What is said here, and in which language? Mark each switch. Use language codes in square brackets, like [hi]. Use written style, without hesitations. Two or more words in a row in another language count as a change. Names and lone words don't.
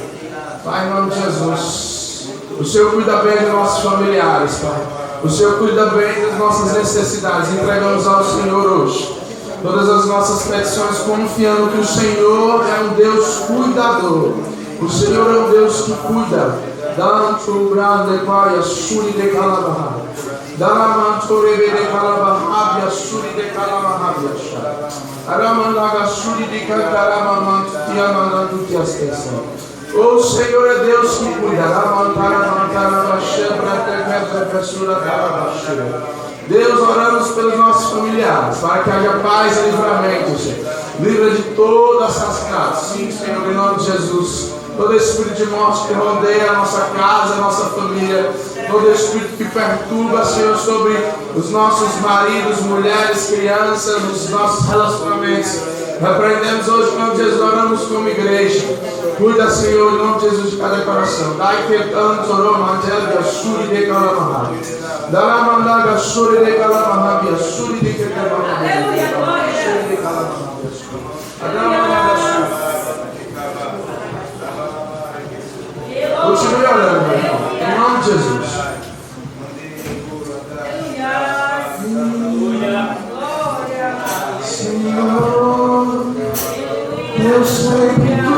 [pt] Pai, em nome de Jesus, o Senhor cuida bem dos nossos familiares, Pai. O Senhor cuida bem das nossas necessidades. Entregamos ao Senhor hoje todas as nossas petições, confiando que o Senhor é um Deus cuidador. O Senhor é um Deus que cuida. Danto grande pai, a suri de calabarra. Dalamanto rebe de calabarra, a suri de calabarra. Aramanaga suri de calabarra, tiamanaga tiastesa. O Senhor é Deus que cuida. Deus, oramos pelos nossos familiares, para que haja paz e livramento, Senhor. Livra de todo assassinato. Sim, Senhor, em nome de Jesus. Todo espírito de morte que rodeia a nossa casa, a nossa família. Todo espírito que perturba, Senhor, sobre os nossos maridos, mulheres, crianças, os nossos relacionamentos. Repreendemos hoje, em nome de Jesus, oramos como igreja. Cuida, Senhor, em nome de Jesus, de cada coração. Dai que tanto orou, Mantel, e a Suri de Calamaha. Dá mandaga a Suri de Calamaha, e a Suri de Calamaha. Suri de Calamaha. Continue orando, meu irmão. Em nome de Jesus. Senhor, eu sei que